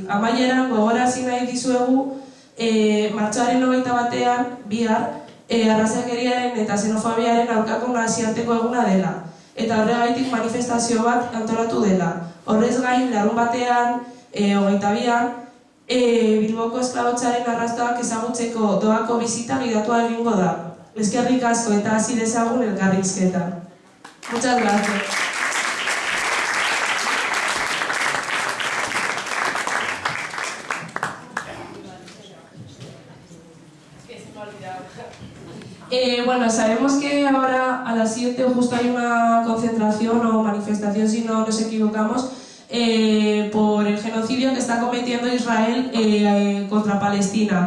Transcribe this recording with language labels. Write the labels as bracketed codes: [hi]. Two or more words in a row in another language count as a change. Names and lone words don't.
[eu] Amaieran gogorarazi nahi dizuegu martxoaren 21 bihar arrazakeriaren eta xenofobiaren aurkako nazioarteko eguna dela, eta horregaitik manifestazio bat antolatu dela. Horrez gain, larunbatean, 22an, Bilboko esklabotzaren arrastoak ezagutzeko doako bizita gidatua egingo da. Eskerrik asko eta hasi dezagun elkarrizketa. [es] Muchas gracias. Bueno, sabemos que ahora a las 7 justo hay una concentración o manifestación, si no nos equivocamos, por el genocidio que está cometiendo Israel contra Palestina.